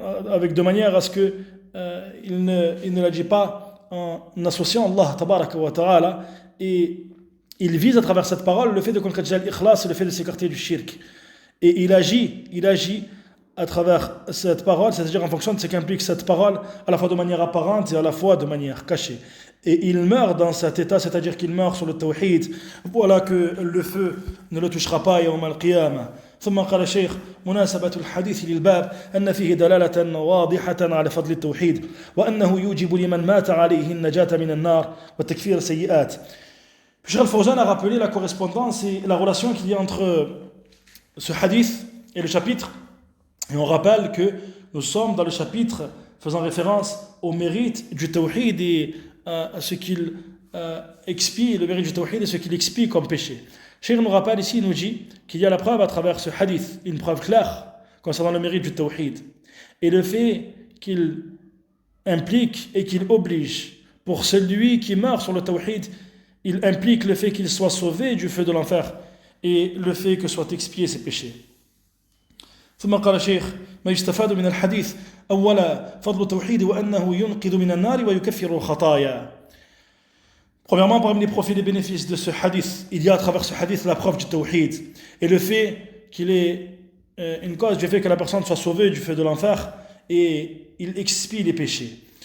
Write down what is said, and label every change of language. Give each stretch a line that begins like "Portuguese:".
French: avec de manière à ce que il ne la dit pas en associant Allah tabaraka wa ta'ala, et il vise à travers cette parole le fait de concrétiser l'ikhlas et le fait de s'écarter du shirk. Et il agit à travers cette parole, c'est-à-dire en fonction de ce qu'implique cette parole, à la fois de manière apparente et à la fois de manière cachée. Et il meurt dans cet état, c'est-à-dire qu'il meurt sur le tawhid. Voilà que le feu ne le touchera pas yawm al-qiyamah.
Arabic: ثم قال الشيخ مناسبة الحديث للباب أن فيه دلالة واضحة على فضل التوحيد وأنه يوجب لمن مات عليه النجاة من النار وتكفير السيئات.
French: Cheikh Al-Fawzan a rappelé la correspondance et la relation qu'il y a entre ce hadith et le chapitre. Et on rappelle que nous sommes dans le chapitre faisant référence au mérite du tawhid et à ce qu'il expie, le mérite du tawhid et ce qu'il expie comme péché. Cheikh nous rappelle ici, il nous dit qu'il y a la preuve à travers ce hadith, une preuve claire concernant le mérite du tawhid. Et le fait qu'il implique et qu'il oblige pour celui qui meurt sur le tawhid, il implique le fait qu'il soit sauvé du feu de l'enfer et le fait que soient expiés ses péchés.
Arabic: ثم قال الشيخ ما يستفاد من الحديث أولا فضل التوحيد وأنه ينقذ من النار ويكفر الخطايا.
French: Premièrement, parmi les profits et les bénéfices de ce hadith, il y a à travers ce hadith la preuve du tawhid et le fait qu'il est une cause du fait que la personne soit sauvée du feu de l'enfer et il expie les péchés.